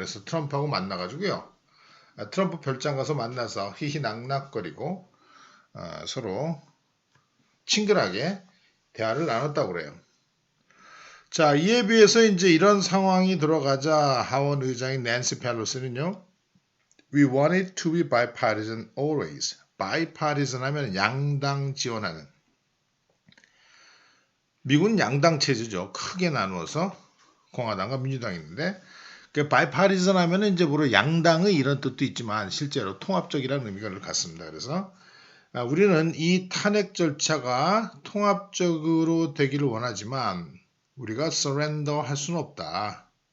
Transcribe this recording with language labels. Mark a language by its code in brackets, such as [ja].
[ko] 그래서 트럼프하고 만나가지고요. 트럼프 별장 가서 만나서 히히낙낙거리고 서로 친근하게 대화를 나눴다고 그래요. 자, 이에 비해서 이제 이런 상황이 들어가자 하원 의장인 낸시 펠로시는요. [en] We want it to be bipartisan always. [ko] bipartisan 하면 양당 지원하는. 미국은 양당 체제죠. 크게 나누어서 공화당과 민주당이 있는데 bipartisan 하면 이제 물론 양당의 이런 뜻도 있지만 실제로 통합적이라는 의미가 갖습니다. 그래서 우리는 이 탄핵 절차가 통합적으로 되기를 원하지만 우리가 surrender 할 수는 없다.